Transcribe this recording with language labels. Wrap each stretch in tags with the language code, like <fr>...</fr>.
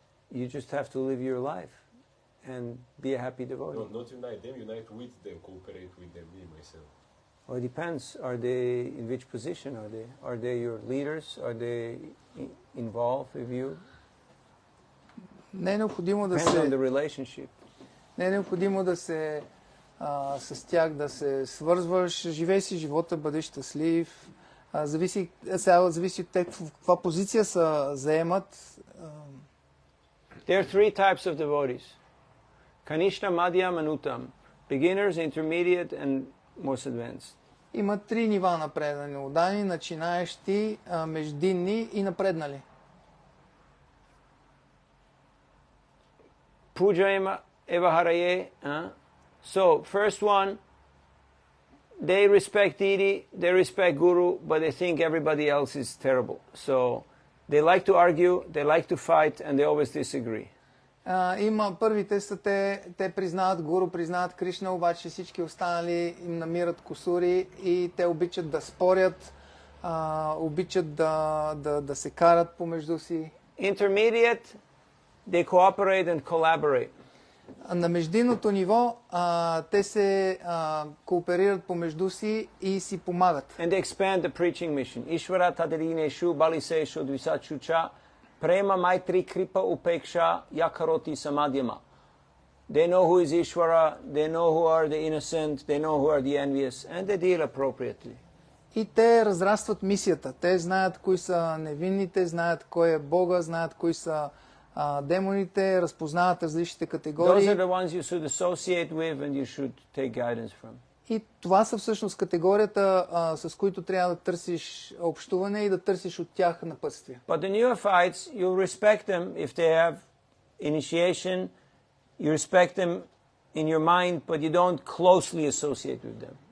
<en>You just have to live your life and be a happy devotee. No, not unite them, unite with them, cooperate with them, me, myself. Well, it depends. Are they, in which position are they? Are they your leaders? Are they involved with you?</en> <bg>Не е необходимо да</bg> <en>Depends on the relationship.</en> <bg>Не е необходимо да се с тях да се свързваш, живей си живота, бъди щастлив. Зависи от те в каква позиция се заемат.</bg> <en>There are three types of devotees. Kanishta, Madhyam, and Uttam. Beginners, intermediate, and most advanced.</en> <bg>Има три нива на предани удани, начинаещи, междинни и напреднали.</bg> <sa>Puja eva haraye.</sa> <en>So, first one, they respect deity, they respect guru, but they think everybody else is terrible. So they like to argue, they like to fight, and they always disagree.</en> <bg>Има първите са те признават гуру, признават Кришна, обаче всички останали им намират кусури и те обичат да спорят, обичат да се карат помежду си.</bg> <en>Intermediate, they cooperate and collaborate.</en> <bg>На междинното ниво те се кооперират помежду си и си помагат.</bg> <en>And they expand the preaching mission.</en> <sa>Ishvara tadarineshu baliseshu dvisachucha prema maitri kripa upeksha yakaroti samadhyama.</sa> <en>They know who is Ishvara, they know who are the innocent, they know who are the envious, and they deal appropriately.</en> <bg>И те разрастват мисията. Те знаят кои са невинните, знаят кой е Бога, знаят кои са демоните, разпознават различните категории.</bg> <en>Those are the ones you should associate with and you should take guidance from.</en> <bg>И това са всъщност категорията, с които трябва да търсиш общуване и да търсиш от тях напътствие.</bg> <en>But the neophytes, you respect them if they have initiation, you respect them in your mind, but you don't closely associate with them.</en>